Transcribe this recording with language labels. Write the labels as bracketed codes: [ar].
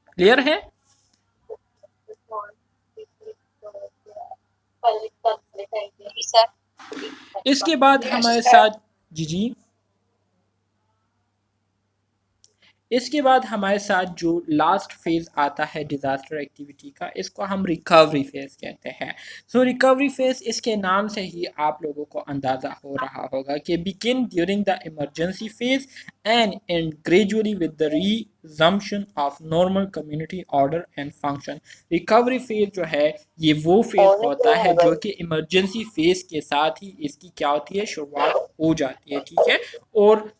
[ur] Clear ہے؟ اس کے بعد ہمارے ساتھ جی جی اس کے بعد ہمارے ساتھ جو لاسٹ فیز آتا ہے ڈیزاسٹر ایکٹیویٹی کا, اس کو ہم ریکوری فیز کہتے ہیں. سو ریکوری فیز, اس کے نام سے ہی آپ لوگوں کو اندازہ ہو رہا ہوگا کہ [en] begin during the emergency phase and end gradually with the resumption of normal community order and function. [ur] Recovery phase جو ہے یہ وہ فیز ہوتا ہے جو کہ ایمرجنسی فیز کے ساتھ ہی اس کی کیا ہوتی ہے, شروعات ہو جاتی ہے. ٹھیک ہے, اور